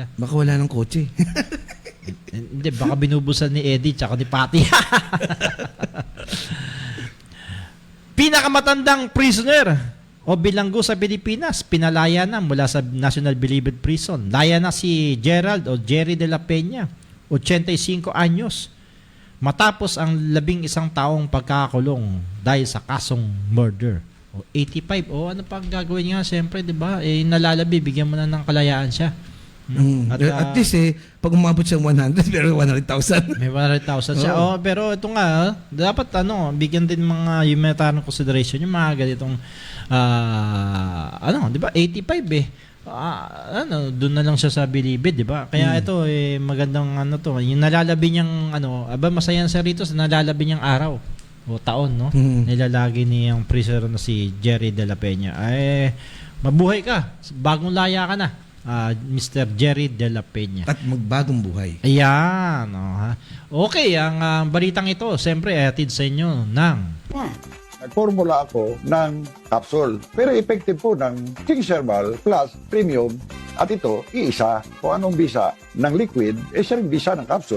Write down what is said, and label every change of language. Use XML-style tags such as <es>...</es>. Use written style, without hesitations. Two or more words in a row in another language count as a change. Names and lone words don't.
<tl>Baka wala ng kotse. Hindi, baka binubusan ni Eddie tsaka ni Patty. Pinakamatandang prisoner o bilanggo sa Pilipinas, pinalaya na mula sa National Bilibid Prison. Laya na si Gerald o Jerry de la Peña, 85 anyos, matapos ang 11 taong pagkakakulong dahil sa kasong murder. 85, ano pang gagawin niya? Siyempre, di ba? Nalalabi, bigyan mo na ng kalayaan siya. At least pag umabot siya 100, pero 100,000. May 100,000 siya. Pero ito nga, dapat bigyan din mga</tl> <en>humanitarian consideration</en> <tl>yung mga ganitong di ba? 85 doon na lang siya sa Bilibid, di ba? Kaya ito magandang yung nalalabi niyang masaya siya rito sa nalalabi niyang araw o taon, no? Nilalagi niyang prisoner na si Jerry de la Peña. Mabuhay ka. Bagong laya ka na. Mr. Jerry de la Peña. At magbagong buhay. Ayan. Okay, ang balitang ito, siyempre, atid sa inyo ng... Nagformula ako ng capsule. Pero effective po ng King Herbal Plus Premium. At ito, iisa. Kung anong bisa ng liquid, siya rin bisa ng capsule.</tl>